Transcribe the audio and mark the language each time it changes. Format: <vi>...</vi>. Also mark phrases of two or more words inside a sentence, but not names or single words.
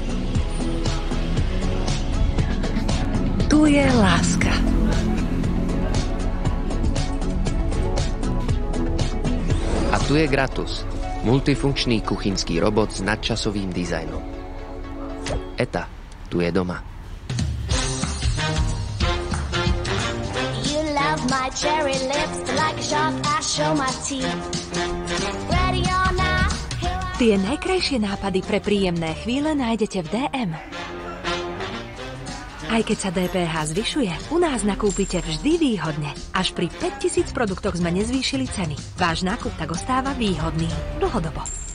<sk>Tu je láska. A tu je Gratus, multifunkčný kuchynský robot s nadčasovým dizajnom. Eta tu je doma.</sk> <en>You love my cherry lips like a shark, I show my teeth. Ready or not.</en> <sk>Tie najkrajšie nápady pre príjemné chvíle nájdete v DM. Aj keď sa DPH zvyšuje, u nás nakúpite vždy výhodne. Až pri 5000 produktoch sme nezvýšili ceny. Váš nákup tak ostáva výhodný. Dlhodobo.</sk>